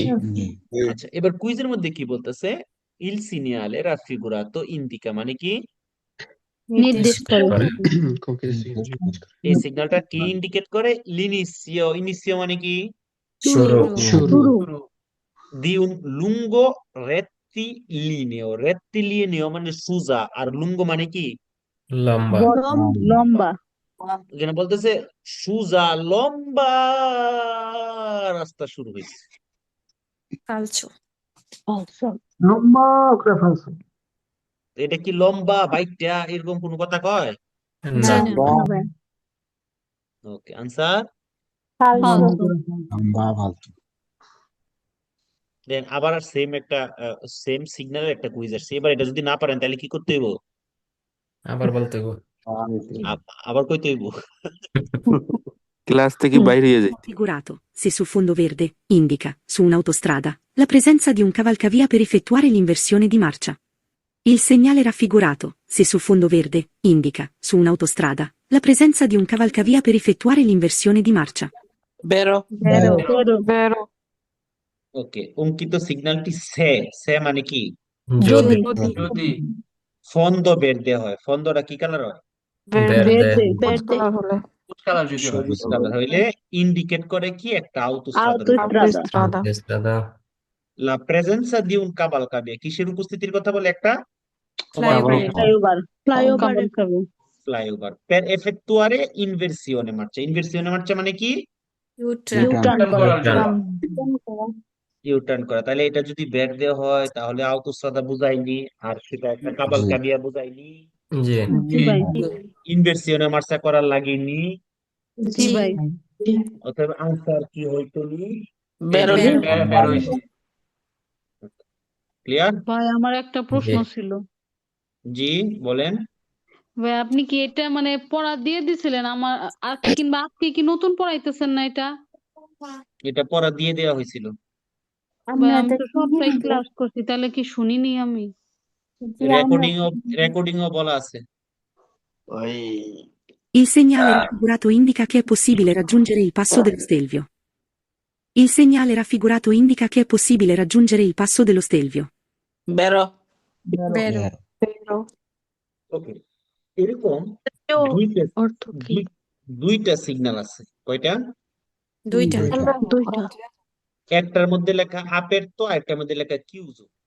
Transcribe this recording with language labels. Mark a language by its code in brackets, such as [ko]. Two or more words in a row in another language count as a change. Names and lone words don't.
[bn] আচ্ছা, এবার কুইজের মধ্যে কি বলতেছে? [it] il segnale raffigurato indica [bn] মানে কি? নির্দেশ করে। কংক্রিট সিগন্যাল নির্দেশ করে। এই সিগন্যালটা কি ইন্ডিকেট করে? লিনিসিও, ইনিসিও মানে কি? শুরু। শুরু। দি [it] un lungo rettilineo, [bn] rettilineo মানে সোজা, আর লুঙ্গো মানে কি? লম্বা। এখানে বলতেছে সোজা লম্বা রাস্তা শুরু হয়েছে। ফালসো এটা কি লম্বা বাইকটা এরকম কোন কথা কয়? না। ওকে, আনসার দেন। আবার সেম সিগন্যালের একটা কুইজ আসছে, এবার এটা যদি না পারেন তাহলে কি করতে হইব? আবার বলতে গো। আবার কইতে হইব। ক্লাস থেকে বাইরে হয়ে যায়। [it] Raffigurato, se su fondo verde, indica, su un'autostrada, la presenza di un cavalcavia per effettuare l'inversione di marcia. Il segnale raffigurato, se su fondo verde, indica, su un'autostrada, la presenza di un cavalcavia per effettuare l'inversione di marcia. Vero. [bn] ওকে, অঙ্কিত সিগন্যালটি সে, সে মানে কি? যদি [it] fondo verde [bn] হয়, ফন্দোটা কি কালার হয়? Verde. কালার হলে সবুজ কালার হইলে ইন্ডিকেট করে কি একটা আউটোস্ট্রাদা। Autostrada. [it] la presenza di un cavalcavia [bn] কিসের উপস্থিতির কথা বলে? একটা flyover. [it] Per effettuare inversione marcia. Inversione marcia [bn] মানে কি? ইউটার্ন ইউটার্ন করার জন্য ইউটার্ন করা। তাহলে এটা যদি ব্যাক দেওয়া হয় তাহলে আউতোস্ত্রাদা বুঝাইনি, আর সেটা একটা কাবালকাবিয়া বুঝাইনি, জি [it] inversione marcia [bn] করার লাগেনি, জি অতএব আনসার কি হইতো নি? বের হইছে ক্লিয়ার? ভাই আমার একটা প্রশ্ন জি ছিল। জি বলেন। ভাই আপনি কি এটা মানে পড়া দিয়ে দিছিলেন আমার কিংবা আজকে কি নতুন পড়াইতেছেন না এটা? এটা পড়া দিয়ে দেওয়া হয়েছিল। ভাই আমি তো সবটাই ক্লাস করছি, তাহলে কি শুনিনি আমি? রেকর্ডিংও বলা আছে। [it] Il segnale raffigurato indica che è possibile raggiungere il passo dello Stelvio. Il segnale raffigurato indica che è possibile raggiungere il passo dello Stelvio. [bn] বেরো ওকে, এরকম ও, দুইটা অর্থ কি? দুইটা সিগন্যাল আছে। কয়টা? দুইটা একটার মধ্যে লেখা আপারতো, একটার মধ্যে লেখা কিউজো।